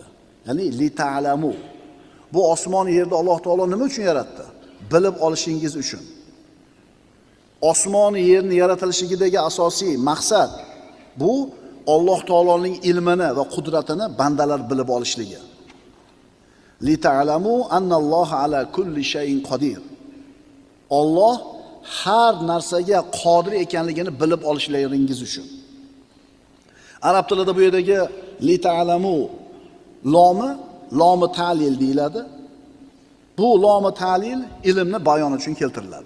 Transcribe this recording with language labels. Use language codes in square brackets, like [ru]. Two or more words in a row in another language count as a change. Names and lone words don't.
[ar] يعني لتعلموا. [uz] Bu osmon yerda Alloh taolo nima uchun yaratdi? Bilib olishingiz uchun. Osmon yerni yaratilishidagi asosiy maqsad bu Alloh taoloning ilmini va qudratini bandalar bilib olishligi. [ar] لتعلموا أن الله على كل شيء قدير. [uz] Alloh har narsaga qodir ekanligini bilib olishlaringiz uchun. Arab tilida bu yerdagi [ar] لتعلموا [uz] lomi ta'lil deyiladi. Bu lomi ta'lil ilmni bayon uchun keltiriladi.